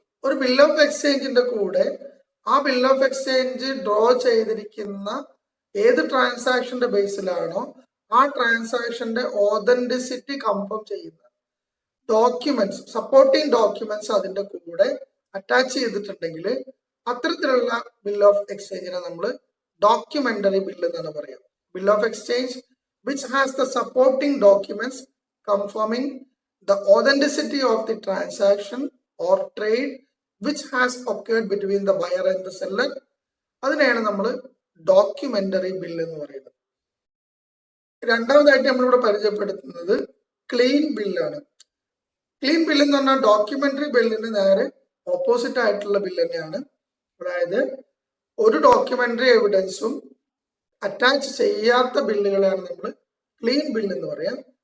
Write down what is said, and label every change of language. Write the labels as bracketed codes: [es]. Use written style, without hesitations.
[ml] ഒരു bill of എക്സ്ചേഞ്ചിന്റെ കൂടെ ആ ബിൽ ഓഫ് എക്സ്ചേഞ്ച് ഡ്രോ ചെയ്തിരിക്കുന്ന ഏത് ട്രാൻസാക്ഷന്റെ ബേസിലാണോ ആ ട്രാൻസാക്ഷന്റെ ഓതന്റിസിറ്റി കൺഫേം ചെയ്യുന്ന ഡോക്യുമെന്റ്സ്, സപ്പോർട്ടിങ് ഡോക്യുമെന്റ്സ് അതിന്റെ കൂടെ അറ്റാച്ച് ചെയ്തിട്ടുണ്ടെങ്കിൽ അത്തരത്തിലുള്ള ബിൽ ഓഫ് എക്സ്ചേഞ്ചിനെ നമ്മൾ ഡോക്യുമെന്ററി ബില്ല് എന്നാണ് പറയാം. [en] Bill of exchange which has the supporting documents confirming the authenticity of the transaction or trade which has occurred between the buyer and the seller. [ml] അതിനെയാണ് നമ്മൾ documentary bill എന്ന് പറയുന്നത്. രണ്ടാമതായിട്ട് നമ്മളിവിടെ പരിചയപ്പെടുത്തുന്നത് ക്ലീൻ ബില്ലാണ്. ക്ലീൻ ബില്ല് എന്ന് പറഞ്ഞാൽ ഡോക്യുമെന്ററി ബില്ലിന് നേരെ ഓപ്പോസിറ്റ് ആയിട്ടുള്ള ബില്ല് തന്നെയാണ്. അതായത് ഒരു ഡോക്യുമെന്ററി എവിഡൻസും അറ്റാച്ച് ചെയ്യാത്ത ബില്ലുകളെയാണ് നമ്മൾ ക്ലീൻ ബിൽ എന്ന് പറയാം.